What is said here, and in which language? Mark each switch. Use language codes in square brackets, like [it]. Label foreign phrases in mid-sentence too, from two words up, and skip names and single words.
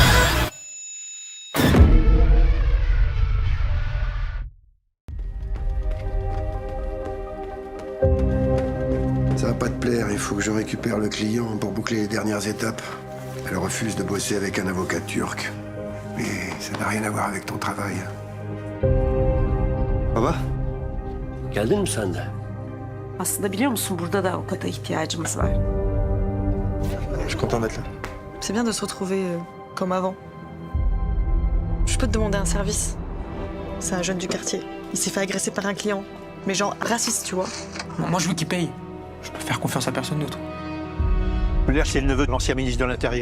[fr] Ça va pas te plaire, il faut que je récupère le client pour boucler les dernières étapes. Elle refuse de bosser avec un avocat turc. Mais ça n'a rien à voir avec ton travail. [tr] Baba, geldin mi sen de? Aslında biliyor musun burada da avukata ihtiyacımız var. [fr] Je suis content d'être là. C'est bien de se retrouver comme avant. Je peux te demander un service. C'est un jeune du quartier. Il s'est fait agresser par un client. Mais genre raciste, tu vois. Moi, je veux qu'il paye. Je peux faire confiance à personne d'autre. Muller, c'est le neveu de l'ancien ministre de l'Intérieur.